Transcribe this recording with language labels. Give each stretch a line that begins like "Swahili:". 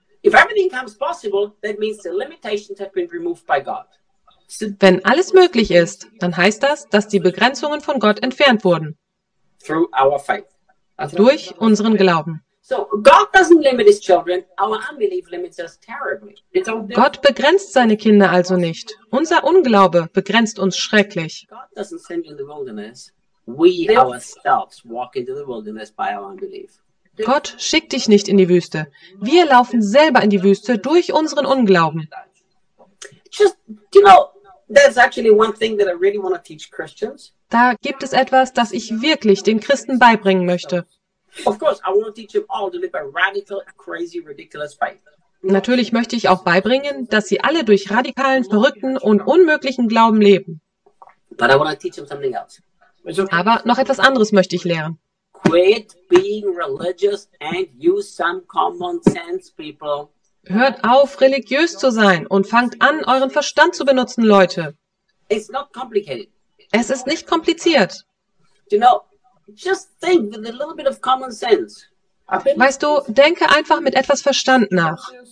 English: If everything comes possible, that means the limitations have been removed by God.
German: Wenn alles möglich ist, dann heißt das, dass die Begrenzungen von Gott entfernt wurden.
English: Through our faith.
German: Durch unseren Glauben.
English: So God doesn't limit his children. Our unbelief limits us terribly.
German: Gott begrenzt seine Kinder also nicht. Unser Unglaube begrenzt uns schrecklich.
English: God doesn't send you in the wilderness. We ourselves walk into the wilderness by our unbelief.
German: Gott schickt dich nicht in die Wüste. Wir laufen selber in die Wüste durch unseren Unglauben.
English: Just, you know, there's actually one thing that I really want to teach Christians.
German: Da gibt es etwas, das ich wirklich den Christen beibringen möchte.
English: Of course, I want to teach them all to live a radical, crazy, ridiculous faith.
German: Natürlich möchte ich auch beibringen, dass sie alle durch radikalen, verrückten und unmöglichen Glauben leben. Aber noch etwas anderes möchte ich lehren.
English: Quit being religious and use some common sense, people.
German: Hört auf, religiös zu sein und fangt an, euren Verstand zu benutzen, Leute.
English: It's not complicated.
German: Es ist nicht kompliziert.
English: You know, just think with a little bit of common sense.
German: Weißt du, denke einfach mit etwas Verstand nach.